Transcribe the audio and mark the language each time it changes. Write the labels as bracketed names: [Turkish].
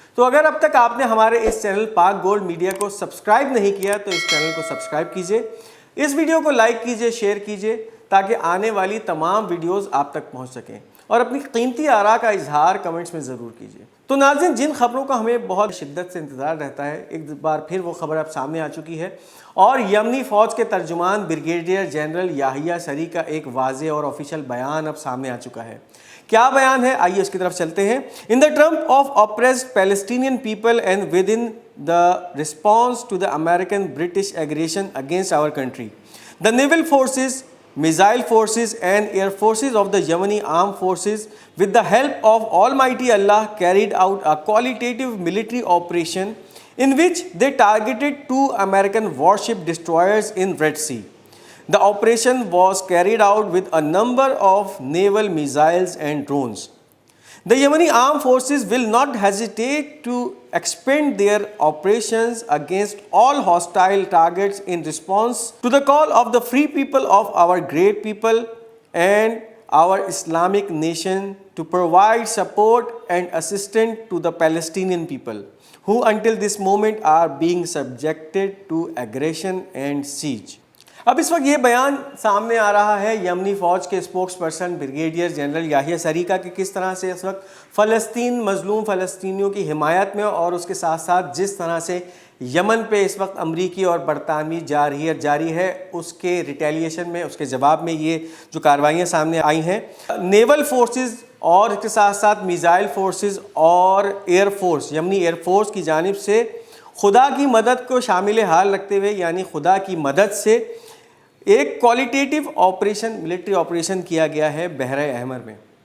[Hindi] तो अगर अब तक आपने हमारे इस चैनल पाक गोल्ड मीडिया को सब्सक्राइब नहीं किया तो इस चैनल को सब्सक्राइब कीजिए, इस वीडियो को लाइक कीजिए, शेयर कीजिए, ताकि आने वाली तमाम वीडियोज़ आप तक पहुँच सकें, और अपनी कीमती आरा का इजहार कमेंट्स में ज़रूर कीजिए। तो नाज़रीन, जिन खबरों का हमें बहुत शिद्दत से इंतज़ार रहता है, एक बार फिर वो खबर अब सामने आ चुकी है और यमनी फ़ौज के तर्जुमान ब्रिगेडियर जनरल याहिया सरी का एक वाज़े और ऑफिशियल बयान अब सामने आ चुका है। क्या बयान है, आइए उसकी तरफ चलते हैं। [English] In the triumph of oppressed Palestinian people and within the response to the American British aggression against our country, the naval forces, missile forces and air forces of the Yemeni armed forces, with the help of Almighty Allah, carried out a qualitative military operation in which they targeted 2 American warship destroyers in Red Sea. The operation was carried out with a number of naval missiles and drones. The Yemeni armed forces will not hesitate to expand their operations against all hostile targets in response to the call of the free people of our great people and our Islamic nation to provide support and assistance to the Palestinian people, who until this moment are being subjected to aggression and siege. [Hindi] अब इस वक्त ये बयान सामने आ रहा है यमनी फ़ौज के spokes person brigadier general Yahya सरी का कि किस तरह से इस वक्त फ़लस्तीन मज़लूम फ़लस्तीनियों की हिमायत में और उसके साथ साथ जिस तरह से यमन पे इस वक्त अमरीकी और बरतानवी जारी है, उसके रिटेलिएशन में, उसके जवाब में ये जो कार्रवाइयाँ सामने आई हैं, नेवल फोर्सेस और इसके साथ साथ मिसाइल फोर्सेस और एयर फोर्स, यमनी एयर फोर्स की जानिब से खुदा की मदद को शामिल हाल रखते हुए, यानी खुदा की मदद से एक क्वालिटेटिव ऑपरेशन, मिलिट्री ऑपरेशन किया गया है बहरा अहमर में।